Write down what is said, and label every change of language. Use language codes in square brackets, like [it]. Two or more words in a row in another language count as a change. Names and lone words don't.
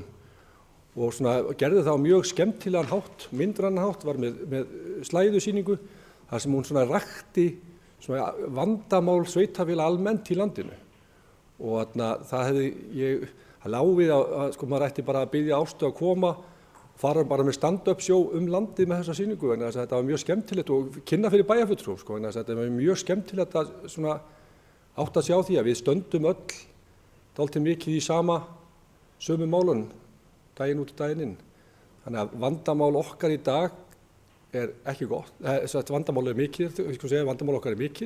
[is] Og gerði það á mjög skemmtilegan hátt, myndrænan hátt, var með slæðusýningu, þar sem hún rakti vandamál sveitarfélaga almennt í landinu. Og það lá við að maður ætti bara að biðja Ástu að koma, fara bara með [en] stand-up show [is] landið með þessa sýningu, en þetta var mjög skemmtilegt og kynna fyrir bæjarfulltrúum, en þetta var mjög skemmtilegt að átta sig á því að við stöndum öll dálítið mikið í sömu málun daginn út og daginn inn. Þannig að vandamál okkar í dag er ekki gott, vandamál er mikið, vandamál okkar er mikið.